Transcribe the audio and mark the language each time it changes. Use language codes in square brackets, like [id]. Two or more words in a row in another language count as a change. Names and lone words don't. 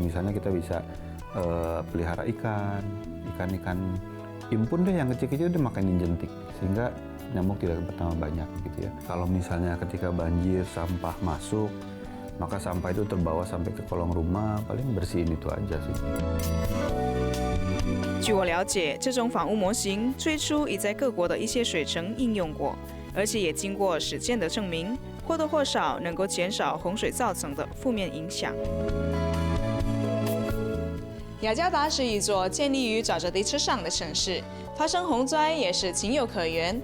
[id] Misalnya kita bisa pelihara ikan impun deh yang kecil-kecil udah makanin jentik sehingga nyamuk tidak bertambah banyak gitu ya. Kalau misalnya ketika banjir sampah masuk, maka sampah itu terbawa sampai ke kolong rumah, paling bersihin itu aja sih. [zh] 据我了解，这种房屋模型最初已在各国的一些水城应用过，而且也经过实践的证明，或多或少能够减少洪水造成的负面影响。雅加达是一座建立于沼泽地之上的城市，发生洪灾也是情有可原。